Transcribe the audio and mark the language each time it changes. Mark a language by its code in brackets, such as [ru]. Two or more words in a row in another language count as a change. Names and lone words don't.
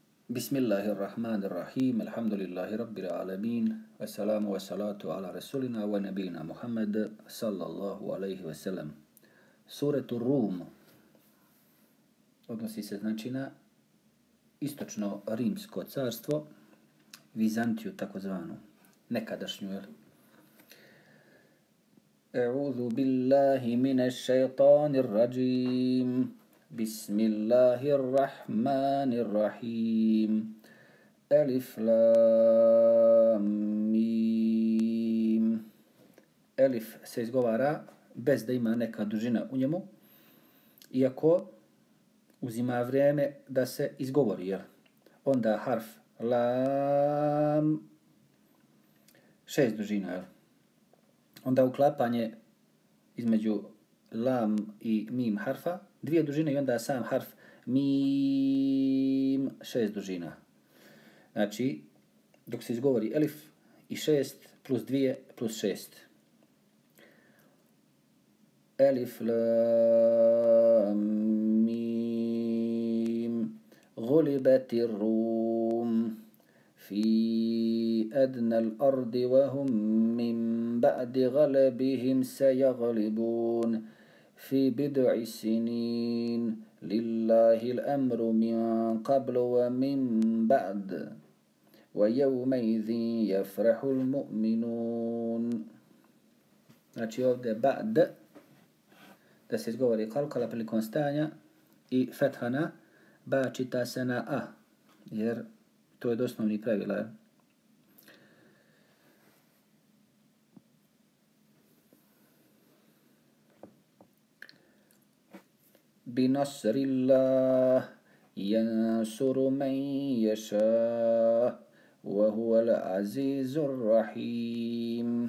[ar] بسم الله الرحمن الرحيم. الحمد لله رب العالمين. والسلام والصلاة على رسولنا ونبينا محمد صلى الله عليه وسلم. [bs] Suretu Rum odnosi se znači na istočno rimsko carstvo, Vizantiju takozvanu, nekadašnju. [ar] أعوذ بالله من الشيطان الرجيم. بسم الله الرحمن الرحيم. الم. [bs] Elif se izgovara bez da ima neka dužina u njemu, iako uzima vrijeme da se izgovori, jel? Onda harf lam 6 dužina, jel? Onda uklapanje između lam i mim harfa 2 dužine i onda sam harf mim 6 dužina. Znači, dok se izgovori elif i 6 plus 2 plus 6. [ar] الم. غلبت الروم في أدنى الأرض وهم من بعد غلبهم سيغلبون في بضع سنين لله الأمر من قبل ومن بعد ويومئذ يفرح المؤمنون. [bs] Znači ovdje ba'd da se izgovori kalkala prilikom stanja i fethana ba čita se na a, jer to je od osnovnih pravila. [ar] بنصر الله ينصر من يشاء وهو العزيز الرحيم.